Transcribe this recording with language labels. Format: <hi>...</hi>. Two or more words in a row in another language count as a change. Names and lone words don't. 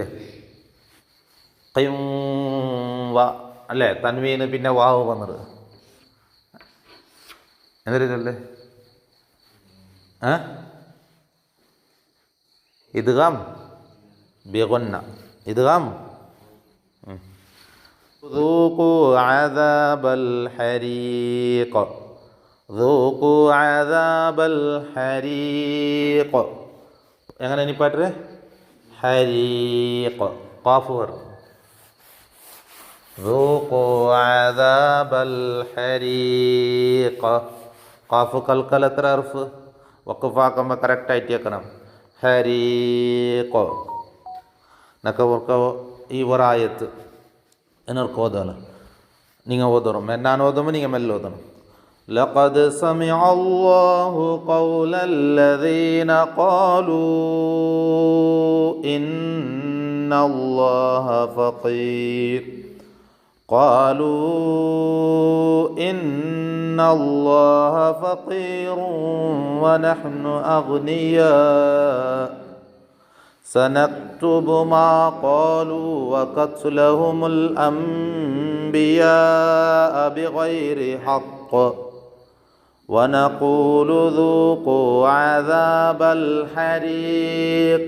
<ml>ഖിം വ അല്ലേ? തൻവീന് പിന്നെ വാവ് വന്നത് എന്തിനാ ചൊല്ലേ?</ml> <ar>إدغام بغنة، إدغام. ذوقوا عذاب الحريق. ذوقوا عذاب الحريق.</ar> <ml>എങ്ങനെ ഇനി പാട്ട്? ഹരീഖ് ഖാഫ് വരും.</ml> <ar>ذوقوا عذاب الحريق.</ar> <ml>ഖാഫ് കൽക്കൽ എത്ര അർഫ്? വഖഫാക്കുമ്പോൾ കറക്റ്റായിട്ട് വെക്കണം. ഹരീഖ് എന്നൊക്കെ ഈ ഒരായത്ത് എന്നൊക്കെ ഓതണം. നിങ്ങൾ ഓതണം, ഞാൻ ഓതുമ്പോൾ നിങ്ങൾ മെല്ലെ ഓതണം.</ml> <ar>لقد سمع الله قول الذين قالوا إن الله فقير. قالوا إن الله فقير ونحن أغنياء سنكتب ما قالوا وقتلهم الأنبياء بغير حق ونقول ذوقوا عذاب الحريق.</ar>